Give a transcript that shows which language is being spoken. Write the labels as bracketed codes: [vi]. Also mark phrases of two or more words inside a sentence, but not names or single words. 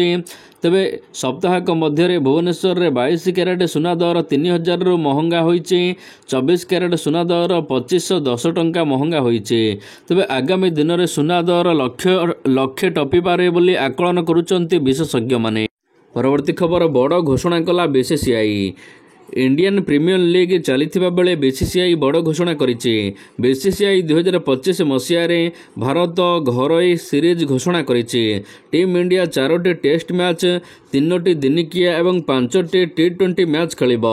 [or] ତେବେ ସପ୍ତାହକ ମଧ୍ୟରେ ଭୁବନେଶ୍ୱରରେ 22 କ୍ୟାରେଟ୍ ସୁନା ଦର 3000ରୁ ମହଙ୍ଗା ହୋଇଛି। 24 କ୍ୟାରେଟ୍ ସୁନା ଦର 2510 ଟଙ୍କା ମହଙ୍ଗା ହୋଇଛି। ତେବେ ଆଗାମୀ ଦିନରେ ସୁନା ଦର ଲକ୍ଷେ ଟପିପାରେ ବୋଲି ଆକଳନ କରୁଛନ୍ତି ବିଶେଷଜ୍ଞମାନେ। ପରବର୍ତ୍ତୀ ଖବର, ବଡ଼ ଘୋଷଣା କଲା ବିସିସିଆଇ। ଇଣ୍ଡିଆନ ପ୍ରିମିୟର ଲିଗ ଚାଲୁଥିବା ବେଳେ ବିସିସିଆଇ ବଡ଼ ଘୋଷଣା କରିଛି। ବିସିସିଆଇ 2025 ମସିହା ଭାରତ ଘରୋଇ ସିରିଜ ଘୋଷଣା କରିଛି। ଟିମ ଇଣ୍ଡିଆ 4ଟି ଟେଷ୍ଟ ମ୍ୟାଚ 3ଟି ଦିନିକିଆ ଏବଂ 5ଟି T20 ମ୍ୟାଚ ଖେଳିବ।